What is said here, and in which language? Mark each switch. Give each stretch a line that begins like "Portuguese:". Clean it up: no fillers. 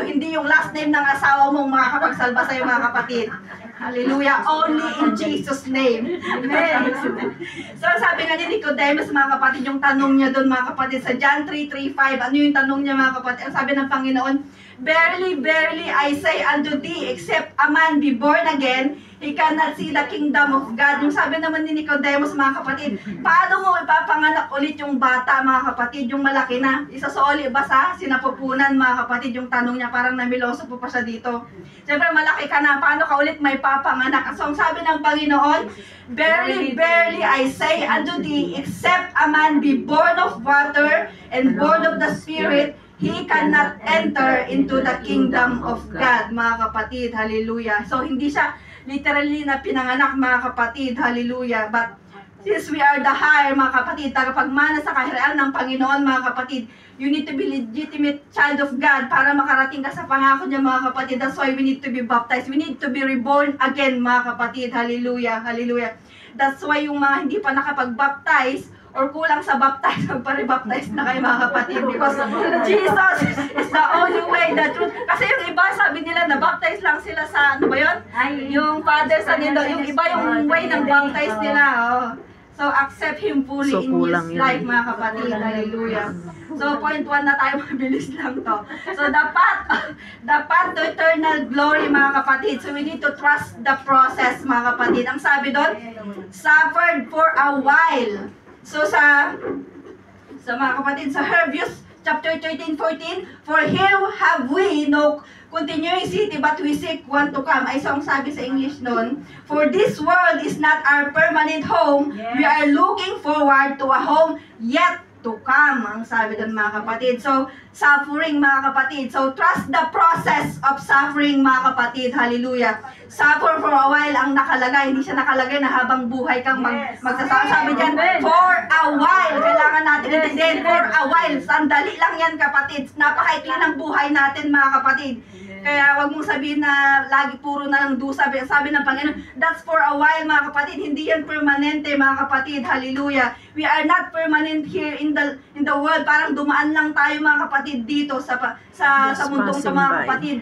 Filipino: Hindi yung last name ng asawa mong makakapagsalba sa'yo, mga kapatid. Hallelujah.
English: Only in Jesus' name. Amen.
Filipino: So, sabi nga ni Nicodemus, mga kapatid, yung tanong niya doon, mga kapatid, sa John 3:3-5, ano yung tanong niya, mga kapatid? Ang sabi ng Panginoon,
English: "Verily, verily, I say unto thee, except a man be born again, he cannot see the kingdom of God."
Filipino: Yung sabi naman ni Nicodemus, mga kapatid, paano mo ipapanganak ulit yung bata, mga kapatid, yung malaki na? Isasoli ba sa sinapupunan, mga kapatid, yung tanong niya, parang namiloso po pa siya dito. Siyempre, malaki ka na, paano ka ulit may papanganak? So, ang sabi ng Panginoon,
English: "Verily, verily, I say unto thee, except a man be born of water and born of the Spirit, he cannot enter into the kingdom of God," mga kapatid. Hallelujah.
Filipino: So, hindi siya literally na pinanganak, mga kapatid. Hallelujah.
English: But since we are the higher,
Filipino: mga kapatid, tagapagmana sa kaharian ng Panginoon, mga kapatid,
English: you need to be legitimate child of God
Filipino: para makarating ka sa pangako niya, mga kapatid.
English: That's why we need to be baptized. We need to be reborn again,
Filipino: mga kapatid.
English: Hallelujah. Hallelujah. That's why
Filipino: yung mga hindi pa nakapag-baptize or kulang sa baptize, magpare-baptize na kayo mga kapatid,
English: because Jesus is the only way, the truth.
Filipino: Kasi yung iba, sabi nila, na-baptize lang sila sa, ano ba yun?
English: Yung Father, Son, and Holy.
Filipino: Yung iba yung way ng baptize nila. Oh.
English: So, accept Him fully in His life, mga kapatid. Hallelujah.
Filipino: So, point 1 na tayo, mabilis lang to.
English: So, the path to eternal glory,
Filipino: mga kapatid.
English: So, we need to trust the process, mga kapatid.
Filipino: Ang sabi doon,
English: suffered for a while.
Filipino: So, sa mga kapatid,
English: sa Hebrews chapter 13-14, for here have we no continuing city, but we seek one to come.
Filipino: Ay, so ang sabi sa English nun,
English: for this world is not our permanent home. We are looking forward to a home yet to come.
Filipino: Ang sabi dun, mga kapatid.
English: So, suffering, mga kapatid. So, trust the process of suffering, mga kapatid. Hallelujah. Suffer for a while
Filipino: ang nakalagay. Hindi siya nakalagay na habang buhay kang magsasama. Sabi dyan,
English: for a while.
Filipino: Kailangan natin intindihin.
English: For a while.
Filipino: Sandali lang yan, kapatid. Napakaikli ng buhay natin, mga kapatid. Kaya wag mong sabihin na lagi puro na lang dusa. Sabi ng Panginoon,
English: that's for a while,
Filipino: mga kapatid. Hindi yan permanente, mga kapatid. Hallelujah.
English: We are not permanent here in the world.
Filipino: Parang dumaan lang tayo, mga kapatid, dito sa mundong ito, mga kapatid.